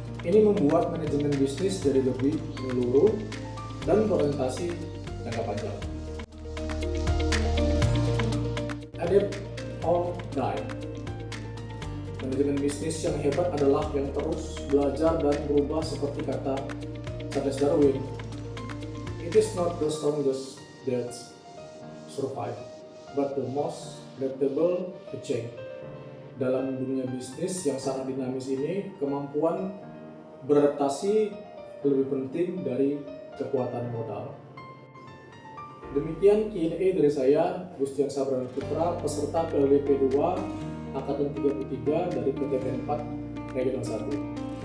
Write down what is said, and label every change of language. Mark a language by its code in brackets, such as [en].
[id] Ini membuat manajemen bisnis jadi lebih menyeluruh dan berorientasi jangka panjang. [en] Adapt or die. [id] Manajemen bisnis yang hebat adalah yang terus belajar dan berubah seperti kata Charles Darwin. [en] It is not the strongest that survive, but the most adaptable to change. [id] Dalam dunia bisnis yang sangat dinamis ini, kemampuan beradaptasi lebih penting dari kekuatan modal. Demikian Q&A dari saya, Gustian Sabrana Putra, peserta PLDP 2 Angkatan 33 dari PTTN 4 Regional 1.